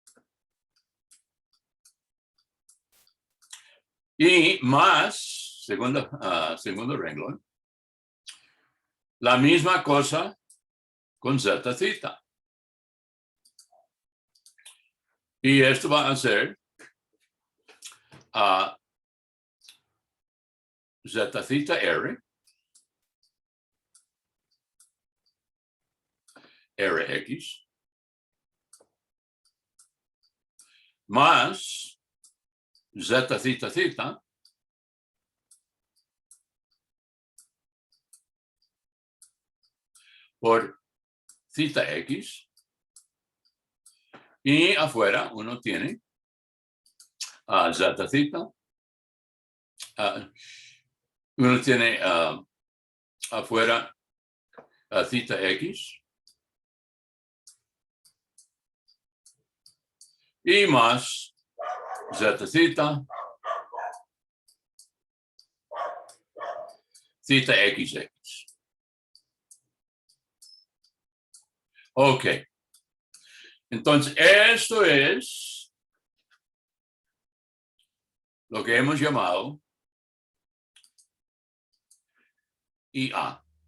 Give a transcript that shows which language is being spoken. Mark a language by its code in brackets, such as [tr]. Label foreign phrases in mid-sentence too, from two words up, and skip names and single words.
[es] Y más, segundo renglón, la misma cosa con zeta theta. Y esto va a ser zeta theta R, Rx, más zeta theta theta por theta x. Y afuera uno tiene zeta theta. Uno tiene afuera theta x. Y más zeta theta, theta xx. Ok. Entonces, esto es lo que hemos llamado IA.